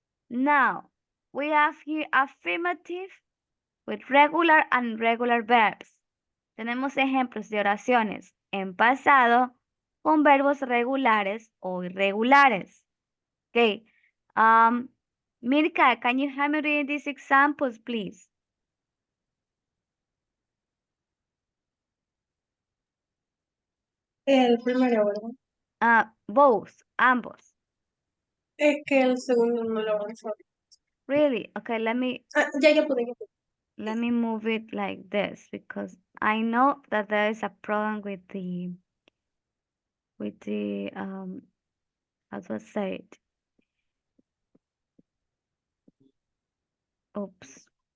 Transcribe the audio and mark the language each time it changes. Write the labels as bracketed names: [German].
[English] Now, we have here affirmative with regular and irregular verbs. [Spanish] tenemos ejemplos de oraciones en pasado con verbos regulares o irregulares. Okay. [English] Mirka, can you help me read these examples, please? [Spanish] El primero, ¿verdad? [English] Both, [Spanish] ambos. Es que el segundo no lo avanzó. [English] Really? Okay, let me [Spanish] Ya pude. [English] let me move it like this because I know that there is a problem with the how do I say it? Oops.